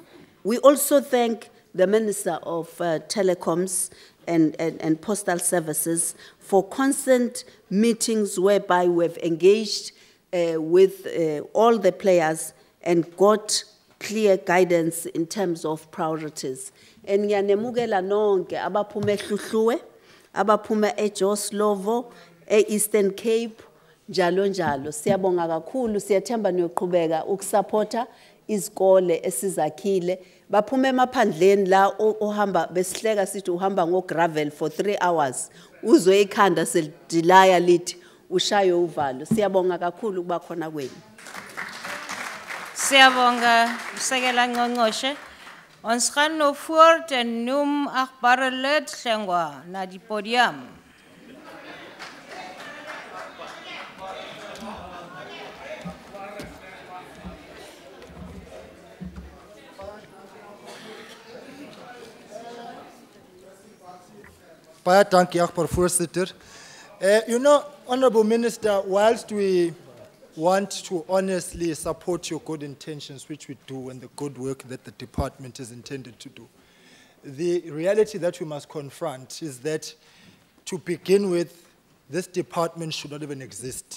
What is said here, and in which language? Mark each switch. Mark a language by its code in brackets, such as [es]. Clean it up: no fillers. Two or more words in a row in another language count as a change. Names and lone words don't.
[en] We also thank the Minister of Telecoms and Postal Services for constant meetings whereby we've engaged with all the players and got clear guidance in terms of priorities. [zu] And ngiyanemukela nonke abaphume eHluhluwe, abaphume eJoslovo, Eastern Cape, njalo njalo. Siyabonga kakhulu, siyathemba niyoqhubeka ukusupporta izikole esizakhile. Baphume emaphandleni la ohamba besihleka sithi uhamba ngogravel [en] for 3 hours. [zu] Uzwe ikhanda selidilaya lithi ushayo uvalo. Siyabonga kakhulu kuba khona kwenu. Siyabonga usekela ngqongqoshe. [af] Ons gaan nou voort en noem agbare lid Hlengwa na die podium. Baie dankie, agbare voorsitter. [en] You know, Honorable Minister, whilst we want to honestly support your good intentions, which we do, and the good work that the department is intended to do, the reality that we must confront is that to begin with, this department should not even exist.